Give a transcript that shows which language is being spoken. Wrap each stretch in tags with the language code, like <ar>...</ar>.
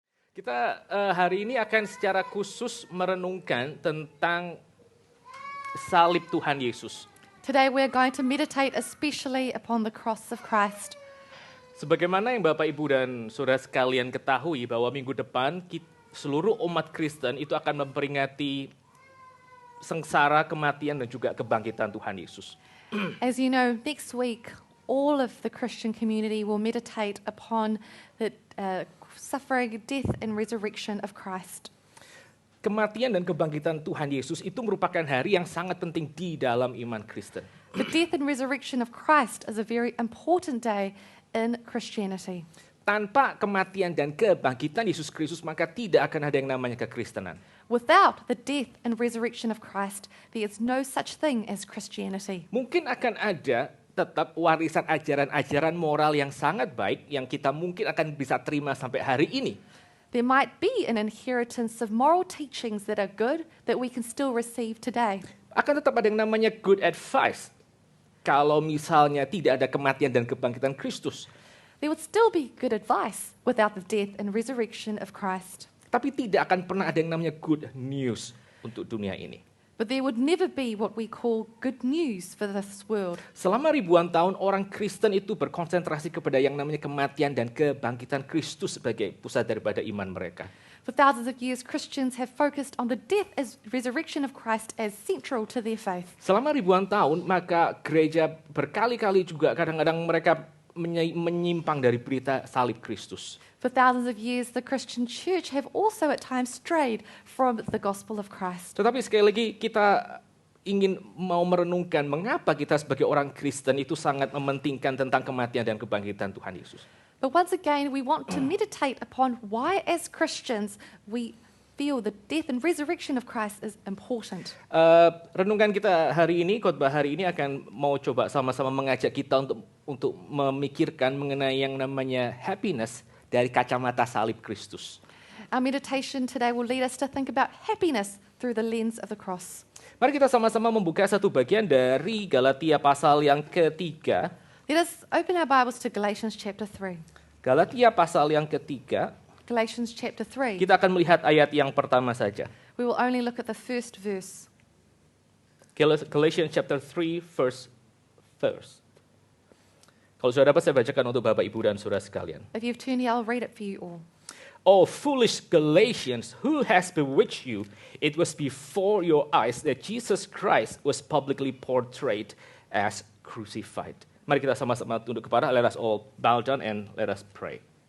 <id>Kita hari ini akan secara khusus merenungkan tentang salib Tuhan Yesus.</id> <en>Today we're going to meditate especially upon the cross of Christ.</en> <id>Sebagaimana yang Bapak, Ibu, dan Saudara sekalian ketahui bahwa minggu depan seluruh umat Kristen itu akan memperingati sengsara, kematian, dan juga kebangkitan Tuhan Yesus.</id> <en>As you know, next week all of the Christian community will meditate upon the suffering, death and resurrection of Christ.</en> <id>Kematian dan kebangkitan Tuhan Yesus itu merupakan hari yang sangat penting di dalam iman Kristen.</id> <en>The death and resurrection of Christ is a very important day in Christianity.</en> <id>Tanpa kematian dan kebangkitan Yesus Kristus, maka tidak akan ada yang namanya kekristenan.</id> <en>Without the death and resurrection of Christ, there is no such thing as Christianity.</en> <id>Mungkin akan ada tetap warisan ajaran-ajaran moral yang sangat baik yang kita mungkin akan bisa terima sampai hari ini.</id> <en>There might be an inheritance of moral teachings that are good that we can still receive today.</en> <id>Akan tetap ada yang namanya good advice. Kalau misalnya tidak ada kematian dan kebangkitan Kristus.</id> <en>There would still be good advice without the death and resurrection of Christ.</en> <id>Tapi tidak akan pernah ada yang namanya good news untuk dunia ini.</id> <en>But there would never be what we call good news for this world.</en> <id>Selama ribuan tahun orang Kristen itu berkonsentrasi kepada yang namanya kematian dan kebangkitan Kristus sebagai pusat daripada iman mereka.</id> <en>For thousands of years, Christians have focused on the death and resurrection of Christ as central to their faith.</en> <id>Selama ribuan tahun, maka gereja berkali-kali juga kadang-kadang mereka menyimpang dari berita salib Kristus.</id> <en>For thousands of years, the Christian church have also at times strayed from the gospel of Christ.</en> <id>Tetapi sekali lagi kita ingin mau merenungkan mengapa kita sebagai orang Kristen itu sangat mementingkan tentang kematian dan kebangkitan Tuhan Yesus.</id> <en>But once again, we want to meditate upon why as Christians we feel the death and resurrection of Christ is important.</en> <id>Renungan kita hari ini, khotbah hari ini akan mau coba sama-sama mengajak kita untuk memikirkan mengenai yang namanya happiness dari kacamata salib Kristus.</id> <en>Our meditation today will lead us to think about happiness through the lens of the cross.</en> <id>Mari kita sama-sama membuka satu bagian dari Galatia pasal yang ketiga.</id> <en>Let us open our Bibles to Galatians chapter 3.</en> <id>Galatia pasal yang ketiga.</id> <en>Galatians chapter 3.</en> <id>Kita akan melihat ayat yang pertama saja.</id> <en>We will only look at the first verse. Galatians chapter 3 verse 1.</en> <id>Kalau sudah dapat saya bacakan untuk Bapak, Ibu, dan Saudara sekalian.</id> <en>If you've turned here, I'll read it for you all. Oh, foolish Galatians, who has bewitched you? It was before your eyes that Jesus Christ was publicly portrayed as crucified.</en> <id>Mari kita sama-sama tunduk kepala.</id> <en>Let us all bow down and let us pray.</en>